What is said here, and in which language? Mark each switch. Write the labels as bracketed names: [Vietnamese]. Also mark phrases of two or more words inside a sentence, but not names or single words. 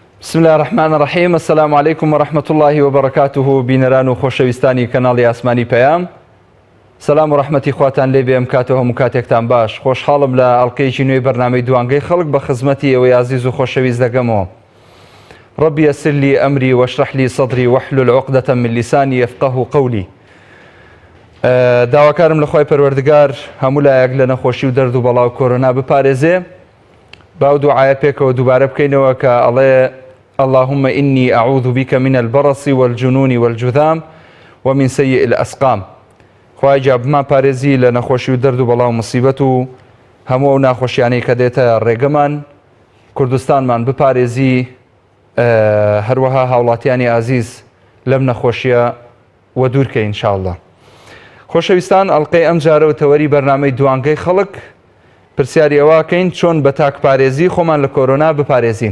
[Arabic] بسم الله الرحمن الرحیم. السلام علیکم ورحمة الله وبرکاته. [Central Kurdish] بینەران و خۆشەویستانی کەناڵی ئاسمانی پەیام، سەلام و ڕەحمەتی خواتان لێ بێ. ئەم کاتەوە هەموو کاتێکتان باش. خۆشحاڵم لە ئەڵقەیەکی نوێی بەرنامەی دوانگەی خەڵک بە خزمەتی ئەوەی عزیز و خۆشەویست دەگەمەوە. [Arabic] ربي يسر لي أمري واشرح لي صدري واحلل عقدة من لساني يفقه قولي. [Central Kurdish] داواکارم لە خوای پەروەردگار هەموو لایەک لە نەخۆشی و دەرد و بەڵاو کۆرۆنا بپارێزێ. باو دوعایە پێکەوە دووبارە بکەینەوە کە ئەڵێ [Arabic] اللهم إني أعوذ بك من البرص والجنون والجذام ومن سيء الأسقام. [Central Kurdish] خوای جا بمان پارێزی لە نەخۆشی و دەرد و بەڵاو مصیبەت و هەموو ئەو ناخۆشیانەی کە دێتە ڕێگەمان، کوردستانمان بپارێزی، هەروەها هاوڵاتیانی عزیز لەم نەخۆشیە و دوورکەی ئینشاءالله. خۆشەویستان، ئەڵقەی ئەم جارە و تەوەری بەرنامەی دوانگەی خەڵک پرسیاری ئەوەکەین چۆن بە تاکپارێزی خۆمان لە کۆرۆنا بپارێزین.